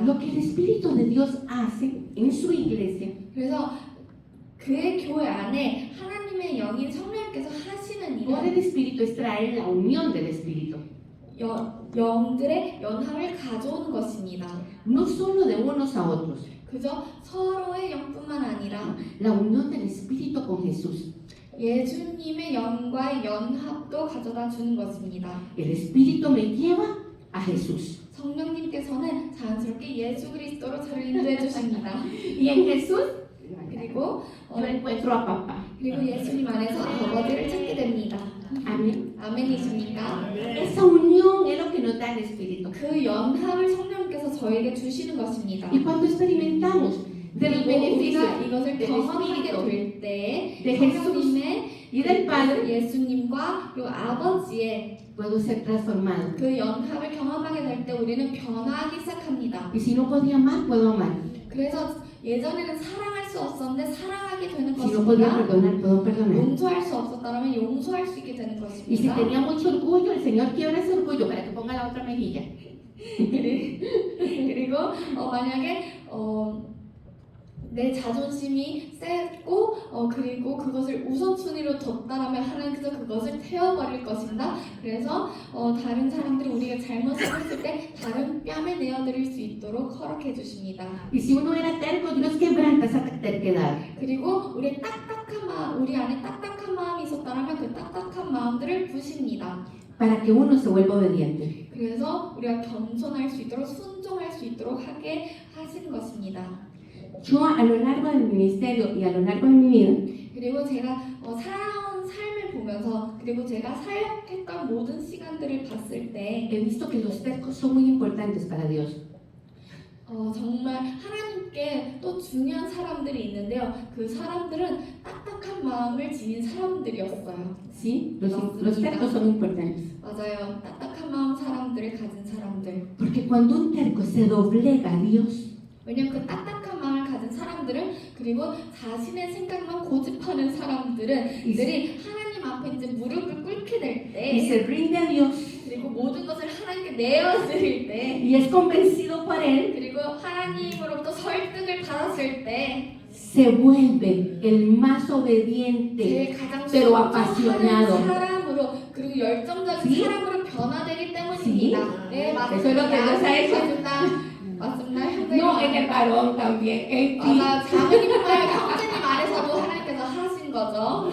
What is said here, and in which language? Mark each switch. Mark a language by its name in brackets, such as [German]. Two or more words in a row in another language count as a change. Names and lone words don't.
[Spanish] Lo que el Espíritu de Dios hace en su iglesia [Korean] 그래서 그의 교회 안에 하나님의 영인 성령께서 하시는 [Spanish] por [Korean] 일은 [Spanish] el Espíritu es traer la unión del Espíritu. [Korean] 영들의 연합을 가져오는 것입니다. [Spanish] No solo de unos a otros, [Korean] 그저 서로의 영뿐만 아니라 [Spanish] la unión del Espíritu con Jesús. [Korean] 예수님의 영과의 연합도 가져다 주는 것입니다. [Spanish] El Espíritu me lleva a Jesús. [Korean] 성령님께서는 자연스럽게 예수 그리스도로 저를 인도해 주십니다. [Spanish] Y en Jesús [Korean] 그리고 [Spanish] yo encuentro a papá. [Korean] 그리고 예수님 안에서 아버지를 찾게 됩니다. [Spanish] Amén. [Korean] 아멘이십니까? [Spanish] Esa unión es lo que nos da el Espíritu. [Korean] 그 연합을 성령께서 저에게 주시는 것입니다. [Spanish] Y cuando experimentamos de los [Korean] 그리고 [Spanish] beneficios [Korean] 우리가 이것을 [Spanish] del [Korean] 경험하게 [Spanish] Espíritu [Korean] 될 때 [Spanish] de Jesús [Korean] 성령님의 [Spanish] y del Padre, [Korean] 예수님과 그리고 아버지의 [Spanish] puedo ser transformado. [Korean] 그 연합을 경험하게 될 때 우리는 변화하기 시작합니다. [Spanish] Y si no podía amar, puedo amar. [Korean] 그래서 예전에는 사랑할 수 없었는데 사랑하게 되는 [Spanish] Si no podía [Korean] 것입니다. [Spanish] perdonar, puedo perdonar. [Korean] 용서할 수 없었다면 용서할 수 있게 되는 [Spanish] Y si [Korean] 것입니다. [Spanish] tenía mucho orgullo, el Señor quiebra ese orgullo para que ponga la otra mejilla. [Korean] 그리고 만약에 내 자존심이 세고 그리고 그것을 우선순위로 뒀다라면 하나님께서 그것을 태워버릴 것입니다. 그래서 다른 사람들이 우리가 잘못을 했을 때 다른 뺨에 내어드릴 수 있도록 허락해 주십니다. [Spanish] Y si uno era terco, Dios quebranta esa terquedad. [Korean] 그리고 우리 안에 딱딱한 마음이 있었다면 그 딱딱한 마음들을 부십니다. [Spanish] Para que uno se vuelva obediente. [Korean] 그래서 우리가 겸손할 수 있도록 순종할 수 있도록 하게 하시는 것입니다. [Spanish] Yo a lo largo de mi ministerio y a lo largo de mi vida, [Korean] 그리고 제가 살아온 삶을 보면서 그리고 제가 사역했던 모든 시간들을 봤을 때 [Spanish] he visto que los tercos son muy importantes para Dios. [Korean] 정말 하나님께 또 중요한 사람들이 있는데요. 그 사람들은 딱딱한 마음을 지닌 사람들이었어요. [Spanish] ¿Sí? Los tercos son importantes. [Korean] 맞아요. 딱딱한 마음 사람들을 가진 사람들. [Spanish] Porque cuando un terco se doblega a Dios, [Korean] 왜냐면 그 딱딱한 마음을 가진 사람들은 그리고 자신의 생각만 고집하는 사람들이 하나님 앞에 이제 무릎을 꿇게 될 [Spanish] y [Korean] 때 [Spanish] se rinde a Dios, [Korean] 그리고 모든 것을 하나님께 내어드릴 때 [Spanish] y es convencido por Él, [Korean] 그리고 하나님으로부터 설득을 받았을 때 [Spanish] se vuelve el más obediente, [Korean] 제일 가장 [Spanish] pero [Korean] 순종하는 [Spanish] apasionado. [Korean] 사람으로 그리고 열정적인 [Spanish] Sí? [Korean] 사람으로 변화되기 때문입니다. 네 [Spanish] Eso es lo que Dios ha hecho. [Korean] 맞습니다. 맞습니다. 형제님. [Spanish] No en el varón también, en ti. [Korean] 맞아. 자매님과 형제님 안에서도 하나님께서 하신 거죠.